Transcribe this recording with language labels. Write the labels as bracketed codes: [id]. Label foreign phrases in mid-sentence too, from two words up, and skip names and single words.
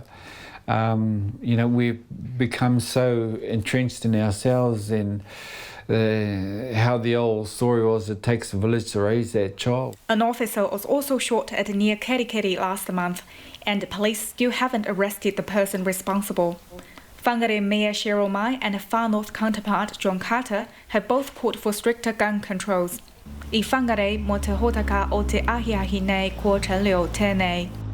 [en] We've become so entrenched in ourselves, and how the old story was, it takes a village to raise that child. An officer was also shot at near Kerikeri last month, and the police still haven't arrested the person responsible. Whangarei Mayor Cheryl Mai and Far North counterpart John Carter have both called for stricter gun controls. [mi] I Whangarei mo te hotaka o te ahiahi nei ko Chen Liu tēnei.